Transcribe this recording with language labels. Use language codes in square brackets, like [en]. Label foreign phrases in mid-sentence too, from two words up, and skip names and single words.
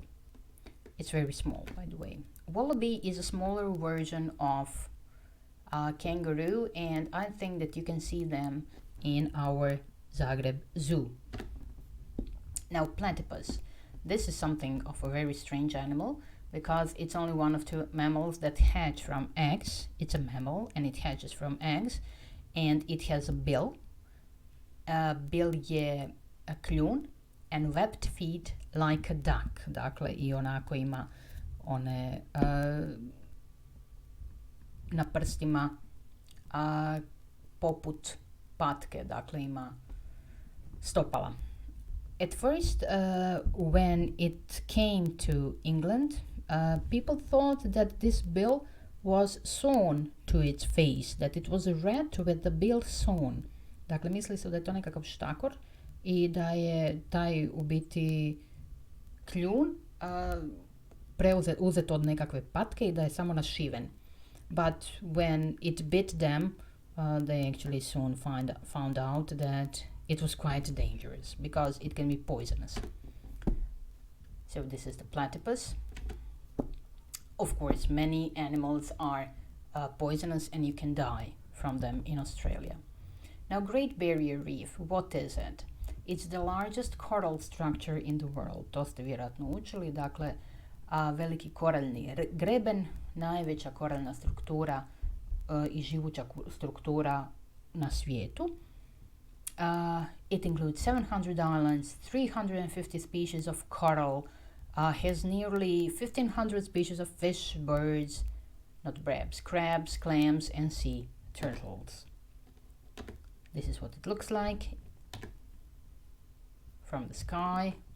[en] It's very small, by the way. Wallaby is a smaller version of kangaroo, and I think that you can see them in our Zagreb Zoo. Now, platypus. This is something of a very strange animal, because it's only one of two mammals that hatch from eggs. It's a mammal and it hatches from eggs, and it has a bill. [hr] Bill je a kljun, [en] and webbed feet like a duck. [hr] Dakle, i onako ima one na prstima poput patke, dakle ima stopala. [en] At first, when it came to England, people thought that this bill was sewn to its face, that it was a rat with the bill sewn. [hr] Dakle, misli se da je to nekakav štakor i da je taj u biti kljun uzet od nekakve patke i da je samo našiven. [en] But when it bit them, they actually soon found out that it was quite dangerous because it can be poisonous. So this is the platypus. Of course, many animals are poisonous and you can die from them in Australia. Now, Great Barrier Reef, what is it? It's the largest coral structure in the world. [hr] To ste vjerojatno učili. Dakle, veliki koraljni greben, najveća koraljna struktura i živuća struktura na svijetu. [en] It includes 700 islands, 350 species of coral, has nearly 1,500 species of fish, birds, not crabs, clams, and sea turtles. This is what it looks like from the sky.